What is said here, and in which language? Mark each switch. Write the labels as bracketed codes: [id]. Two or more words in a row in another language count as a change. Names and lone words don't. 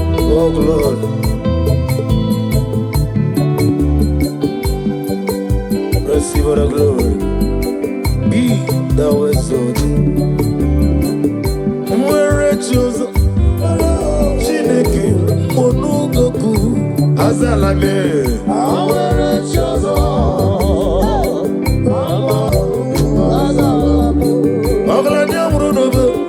[en] Oh, glory. Receive the glory. Be thou exalted. [ig] Nwere chi ọzọ. Chineke, ọnụ ụgọkụ, azala m. Nwere chi ọzọ. Azala m. Ọgaranya nwụrụ n'obe.